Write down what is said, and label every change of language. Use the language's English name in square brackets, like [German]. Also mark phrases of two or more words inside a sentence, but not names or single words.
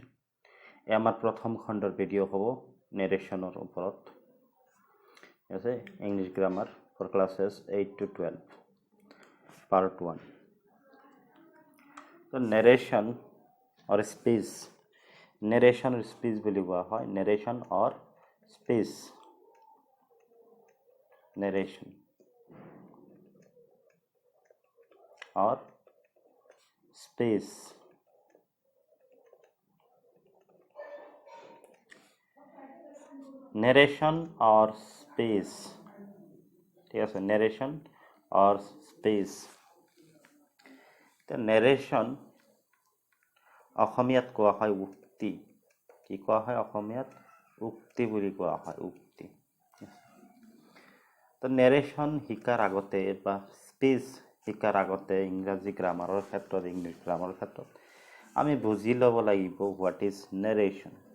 [Assamese] এই আমাৰ প্ৰথম খণ্ডৰ ভিডিঅ' হ'ব নেৰেশ্যনৰ ওপৰত। [English] আছে English grammar for classes 8 to 12 part 1. [Assamese] তো [English] narration or speech, narration speech [Assamese] বুলি কোৱা হয়। [English] narration or speech, narration or speech। narration or speech, [Assamese] ঠিক আছে, [English] narration or speech। [Assamese] narration অসমীয়াত কোৱা হয় উক্তি। কি কোৱা হয় অসমীয়াত? উক্তি বুলি কোৱা হয়, উক্তি। তো নেৰেশ্যন শিকাৰ আগতে বা স্পীচ শিকাৰ আগতে ইংৰাজী গ্ৰামাৰৰ ক্ষেত্ৰত, ইংলিছ গ্ৰামাৰৰ ক্ষেত্ৰত আমি বুজি ল'ব লাগিব [English] what is narration.